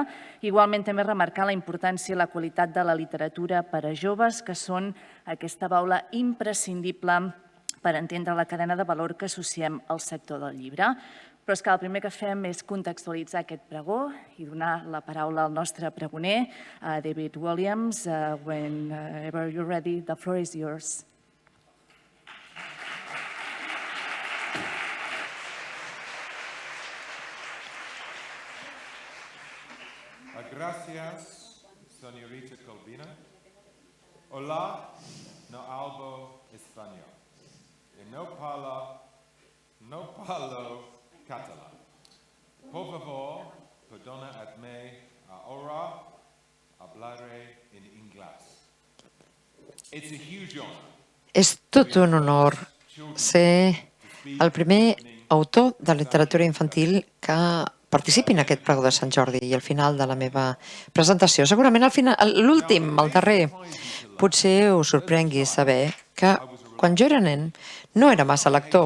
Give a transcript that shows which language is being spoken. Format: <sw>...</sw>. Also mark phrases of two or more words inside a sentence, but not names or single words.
<ca>Igualment també remarcar la importància i la qualitat de la literatura per a joves, que són aquesta baula imprescindible per entendre la cadena de valor que associem al sector del llibre. Però és que el primer que fem és contextualitzar aquest pregó i donar la paraula al nostre pregoner, David Walliams.</ca> <en>Whenever you're ready, the floor is yours.</en> <es>Gracias, señorita Colbina. Hola, no hablo español. Y no parlo catalán. Por favor, perdonadme, ahora hablaré en inglés.</es> <en>It's a huge honor.</en> <ca>És tot un honor ser el primer autor de literatura infantil que participi en aquest pregó de Sant Jordi i al final de la meva presentació. Segurament l'últim, el darrer, potser us sorprengui saber que quan jo era nen no era massa lector.</ca>